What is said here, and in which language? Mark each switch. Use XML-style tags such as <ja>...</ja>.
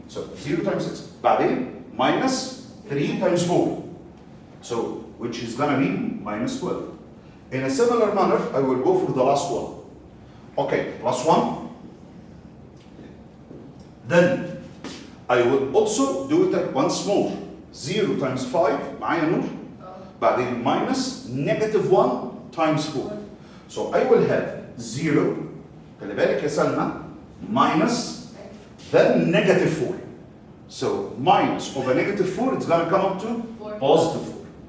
<en>So 0 times 6.</en> <ar>بعدين</ar> <en>minus 3 times 4. So which is gonna be -12. In a similar manner, I will go for the last one. Okay, plus 1. Then I will also do it at once more. 0 times 5,</en> <ar>معايا نور. بعدين</ar> <en>minus -1 times 4. So I will have 0,</en> <ar>خلي بالك يا سلمى,</ar> <en>minus, then -4. So minus of a -4, it's going to come up to +4.</en>